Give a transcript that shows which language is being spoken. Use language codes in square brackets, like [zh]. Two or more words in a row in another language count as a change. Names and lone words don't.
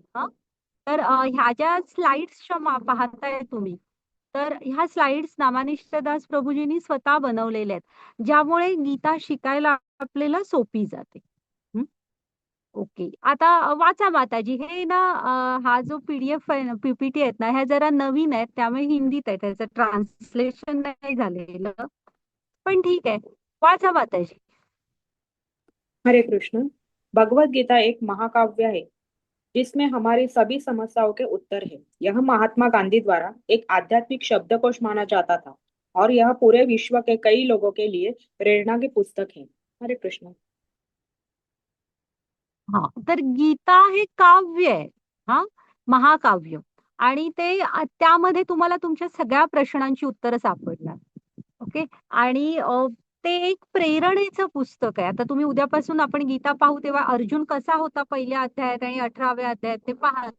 [mr] हा तर ह्या ज्या स्लाइड्स पाहताय तुम्ही, तर ह्या स्लाइड्स नामानिष्ठदास प्रभूजींनी स्वतः बनवलेल्या आहेत, ज्यामुळे गीता शिकायला आपल्याला सोपी जाते. हं? ओके. आता वाचा माताजी, हे ना हा जो पीडीएफ आहे ना, पीपीटी आहेत ना, ह्या जरा नवीन आहेत, त्यामुळे हिंदीत आहे, त्याचं ट्रान्सलेशन नाही झालेलं, पण ठीक आहे. वाचा माताजी. [hi] हरे कृष्ण। भगवत गीता एक महाकाव्य है जिसमें हमारी सभी समस्याओं के उत्तर है। यह महात्मा गांधी द्वारा एक आध्यात्मिक शब्दकोश माना जाता था और यह पूरे विश्व के कई लोगों के लिए प्रेरणा की पुस्तक है। हरे कृष्ण। [mr] हा तर गीता हे काव्य आहे, हा महाकाव्य, आणि ते त्यामध्ये तुम्हाला तुमच्या सगळ्या प्रश्नांची उत्तरं सापडणार. ओके. आणि ते एक प्रेरणेचं पुस्तक आहे. आता तुम्ही उद्यापासून आपण गीता पाहू तेव्हा अर्जुन कसा होता पहिल्या अध्यायात आणि 18व्या अध्यायात ते पाहतो.